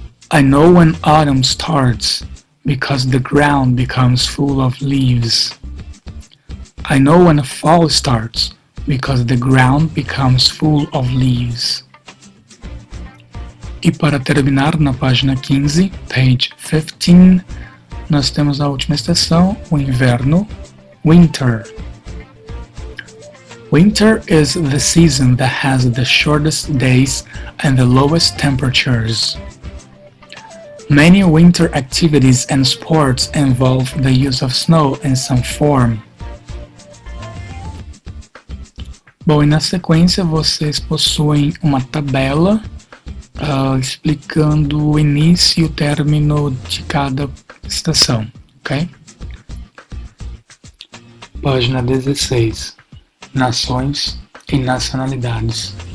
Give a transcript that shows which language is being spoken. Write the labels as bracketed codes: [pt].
[en] I know when autumn starts because the ground becomes full of leaves. I know when fall starts because the ground becomes full of leaves. [pt] E para terminar, na página 15, [en] page 15, [pt] nós temos a última estação, o inverno, winter. [en] Winter is the season that has the shortest days and the lowest temperatures. Many winter activities and sports involve the use of snow in some form. [pt] Bom, e na sequência vocês possuem uma tabela explicando o início e o término de cada estação, ok? Página 16. Nações e nacionalidades.